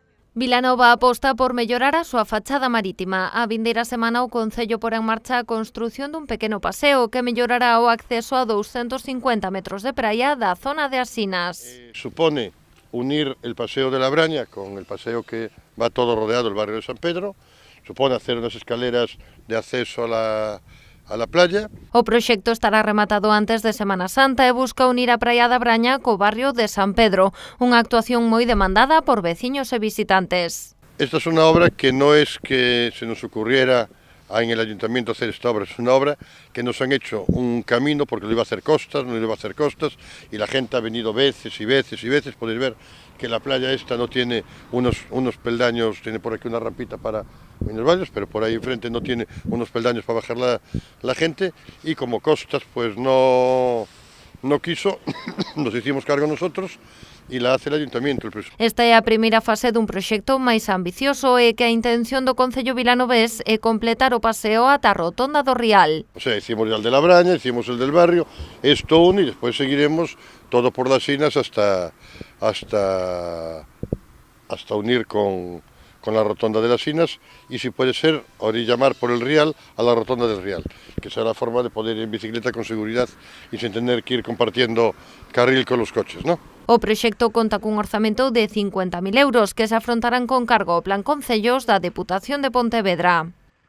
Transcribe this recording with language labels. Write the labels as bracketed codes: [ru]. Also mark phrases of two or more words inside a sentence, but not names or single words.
[gl] Vilanova aposta por mellorar a súa fachada marítima. A vindeira semana o Concello porá en marcha a construción dun pequeno paseo que mellorará o acceso a 250 metros de praia da zona de Asinas. [es] Supone unir el paseo de la Braña con el paseo que va todo rodeado el barrio de San Pedro, supone hacer unas escaleras de acceso a la playa. [gl] O proxecto estará rematado antes de Semana Santa e busca unir a praia da Braña co barrio de San Pedro, unha actuación moi demandada por veciños e visitantes. [es] Esta es una obra que no es que se nos ocurriera en el ayuntamiento hacer esta obra, es una obra que nos han hecho un camino porque lo iba a hacer Costas, no lo iba a hacer Costas, y la gente ha venido veces y veces y veces. Podéis ver que la playa esta no tiene unos peldaños, tiene por aquí una rampita para los baños, pero por ahí enfrente no tiene unos peldaños para bajar la gente, y como Costas pues no quiso, nos hicimos cargo nosotros e la hace el ayuntamiento. [gl] Esta é a primeira fase dun proxecto máis ambicioso e que a intención do Concello vilanovés é completar o paseo ata a Rotonda do Rial. [es] O sea, hicimos el de la Braña, hicimos el del barrio, esto uno, y después seguiremos todo por las Sinas hasta unir con la Rotonda de las Sinas, y si puede ser, orilla mar por el Rial a la Rotonda del Rial, que será la forma de poder ir en bicicleta con seguridad y sin tener que ir compartiendo carril con los coches, ¿no? [gl] O proxecto conta cun orzamento de 50.000 euros que se afrontarán con cargo ao Plan Concellos da Deputación de Pontevedra.